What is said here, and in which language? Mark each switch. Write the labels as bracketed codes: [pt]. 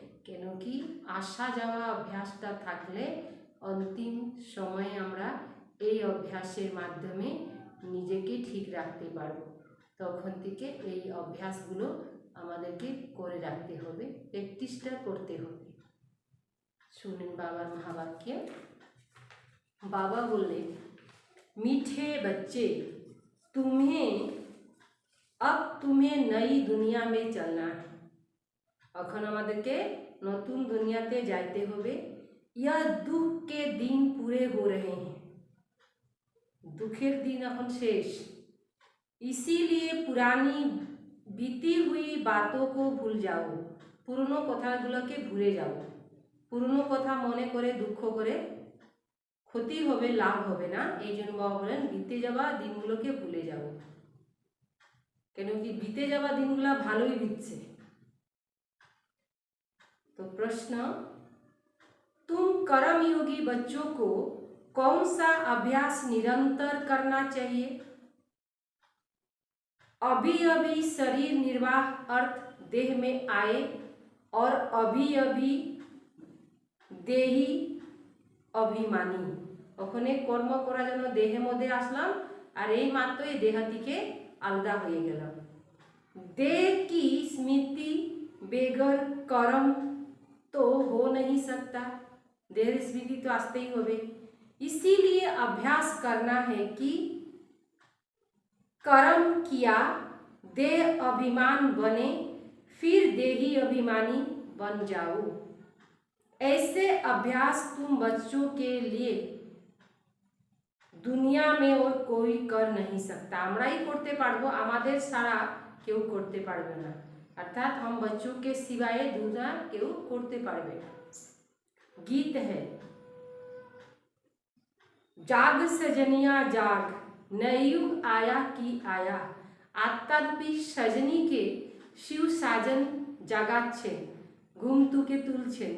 [bn] কেন কি আসা যাওয়া অভ্যাসটা থাকলে অন্তিম সময়ে আমরা এই অভ্যাসের মাধ্যমে নিজেকে ঠিক রাখতে পারব। তখন থেকে এই অভ্যাসগুলো আমাদেরকে করে রাখতে হবে, প্র্যাকটিসটা করতে হবে। শুনেন বাবার মহাবাক্য। বাবা বললেন, [hi] मीठे बच्चे तुम्हें नई दुनिया में चलना है। [bn] এখন আমাদেরকে নতুন দুনিয়াতে যাইতে হবে। [hi] यह दुख के दिन पूरे हो रहे हैं। [bn] দুঃখের দিন এখন শেষ। [hi] इसीलिए पुरानी बीती हुई बातों को भूल जाओ। [bn] পুরনো কথাগুলোকে ভুলে যাও। পুরনো কথা মনে করে দুঃখ করে ক্ষতি হবে, লাভ হবে না। এই জন্য বাবা বলেন বিতে যাওয়া দিনগুলোকে ভুলে যাও। কেন কি বিতে যাওয়া দিনগুলো ভালোই বিতছে। [hi] तो प्रश्न, तुम कर्मयोगी बच्चों को कौन सा अभ्यास निरंतर करना चाहिए? अभी अभी शरीर निर्वाह अर्थ देह में आए और अभी अभी देही अभिमानी। ওখানে কর্ম করার জন্য দেহের মধ্যে আসলাম আর এই মাত্রই দেহ থেকে আলাদা হয়ে গেলাম। देह की स्मृति बेगर कर्म तो हो नहीं सकता। देह स्मृति तो आते ही होवे। इसीलिए अभ्यास करना है कि कर्म किया देह अभिमान बने, फिर देही अभिमानी बन जाओ। ऐसे अभ्यास तुम बच्चों के लिए दुनिया में और कोई कर नहीं सकता। [bn] আমরাই করতে পারবো, আমাদের ছাড়া কেউ করতে পারবে না। [hi] अर्थात हम बच्चों के सिवाय दूसरा [bn] केउ करते पारबे ना। [hi] गीत है, जाग सजनिया जाग, नयुग आया की आया। आत्मारूपी सजनी के शिव साजन [bn] জাগাচ্ছেন, ঘুম থেকে তুলছেন।